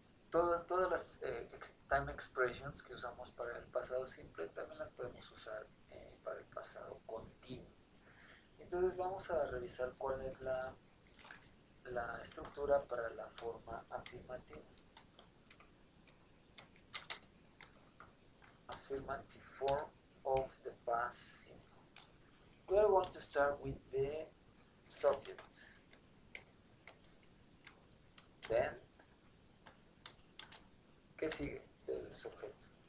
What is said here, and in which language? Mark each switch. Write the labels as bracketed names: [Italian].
[Spanish] Todas las time expressions que usamos para el pasado simple también las podemos usar para el pasado continuo. Entonces vamos a revisar cuál es la estructura para la forma afirmativa. [English] Affirmative form of the past simple. We are going to start with the subject. [Spanish] Then, ¿qué sigue del sujeto?